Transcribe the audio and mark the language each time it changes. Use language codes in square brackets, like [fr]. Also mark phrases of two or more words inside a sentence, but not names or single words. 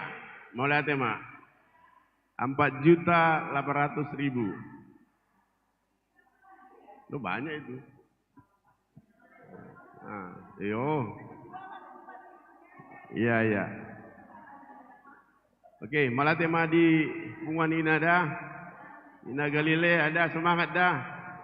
[id] Mau lihat ya mak? 4.800.000. Lu banyak itu. Nah, iya. Oke, malah tema di punguan Ina dah. Ina Galilea ada, semangat dah.